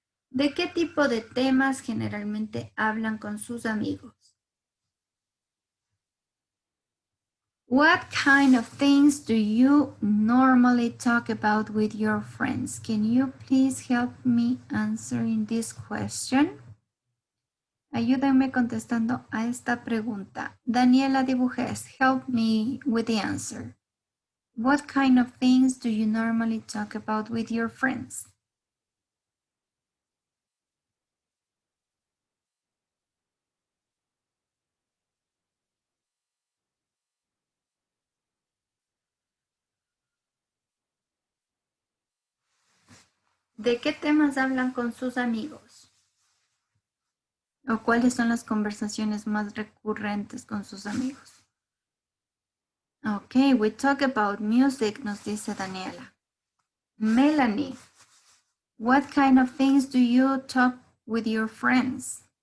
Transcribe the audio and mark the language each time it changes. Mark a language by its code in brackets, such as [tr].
[es] ¿De qué tipo de temas generalmente hablan con sus amigos? [en] What kind of things do you normally talk about with your friends? Can you please help me answering this question? Ayúdenme contestando a esta pregunta. Daniela Dibujes, help me with the answer. What kind of things do you normally talk about with your friends? [es] ¿De qué temas hablan con sus amigos? ¿O cuáles son las conversaciones más recurrentes con sus amigos? [en] Okay, we talk about music, [es] nos dice [en] Daniela. Melanie, what kind of things do you talk with your friends?